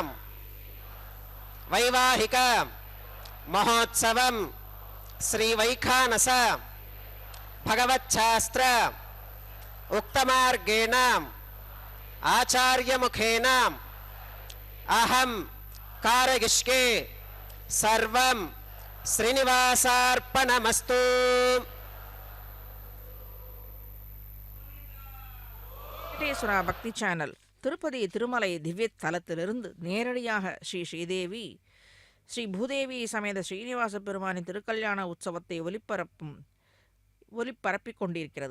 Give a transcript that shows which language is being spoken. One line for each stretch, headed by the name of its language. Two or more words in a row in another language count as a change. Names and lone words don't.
Sanskrit: వైవాహిక మహోత్సవం శ్రీ వైఖానస భగవచ్ఛాస్త్ర ఉక్తమార్గేణ ఆచార్యముఖేన అహం కారయిష్యే సర్వం శ్రీనివాసార్పణమస్తు.
Tamil: வெங்கடேஸ்வரா பக்தி சேனல் திருப்பதி திருமலை திவ்ய தலத்திலிருந்து நேரடியாக ஸ்ரீ ஸ்ரீதேவி ஸ்ரீ பூதேவி சமேத ஸ்ரீனிவாச பெருமானின் திருக்கல்யாண உற்சவத்தை ஒலிபரப்பிக் கொண்டிருக்கிறது.